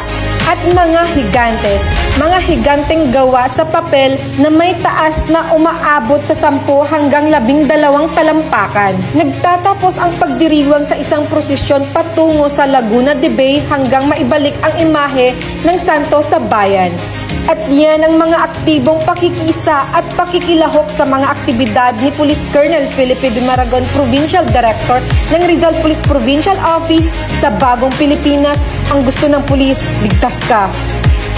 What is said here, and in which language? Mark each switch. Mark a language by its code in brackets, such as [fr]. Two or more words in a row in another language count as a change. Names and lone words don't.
[tl] At mga higantes, mga higanteng gawa sa papel na may taas na umaabot sa 10 hanggang 12 talampakan. Nagtatapos ang pagdiriwang sa isang prosesyon patungo sa Laguna de Bay hanggang maibalik ang imahe ng santo sa bayan. At yan ang mga aktibong pakikiisa at pakikilahok sa mga aktibidad ni Police Colonel Felipe B. Maragon, Provincial Director ng Rizal Police Provincial Office sa Bagong Pilipinas. Ang gusto ng pulis, ligtas ka.